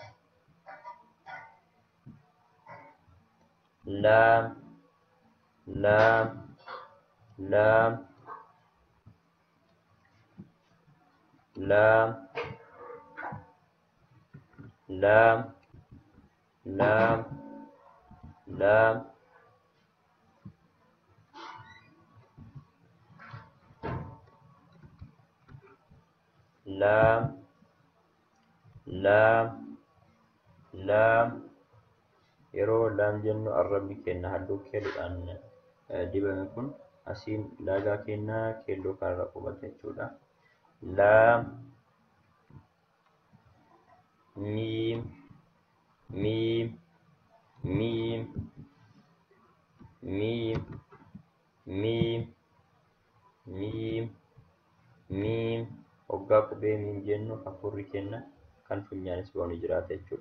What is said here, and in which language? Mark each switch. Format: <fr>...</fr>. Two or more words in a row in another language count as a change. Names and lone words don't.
<ar>لام لام لام لام لام لام لام لام لام</ar> <om>لام yeroo laam jennu arrabni keenya halluu keelloodhaan dibame kun asiin laagaa keenyaa keelloo kanarra qubata jechuudha.</om> <ar>لام ميم ميم ميم ميم ميم ميم ميم</ar> <om>hoggaa qubee miim jennu hafuurri keenya kan funyaanis bahu jiraata jechuudha.</om>